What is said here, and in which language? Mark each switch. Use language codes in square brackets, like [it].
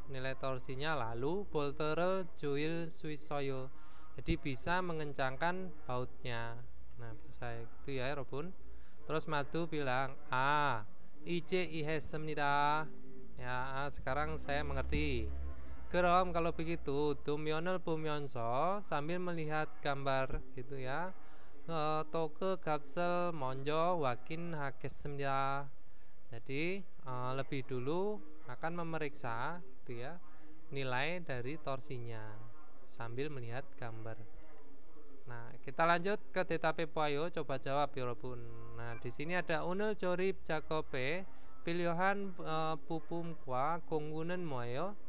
[id] Nilai torsinya lalu [ko] 볼트를 조일 수 있어요. [id] Jadi bisa mengencangkan bautnya. Nah, bisa itu ya, 여러분. Terus Madu bilang, [ko] 이제 이해했습니다. [id] Ya, sekarang saya mengerti. 그럼 kalau begitu, [ko] 도면을 보면서 [id] sambil melihat gambar gitu ya. [ko] 토크 값을 먼저 확인하겠습니다. [id] Jadi lebih dulu akan memeriksa gitu ya nilai dari torsinya sambil melihat gambar. Nah kita lanjut ke [ko] 대답해 보아요. [id] Coba jawab 여러분. Nah di sini ada [ko] 오늘 조립 작업에 필요한 부품과 공구는 뭐예요?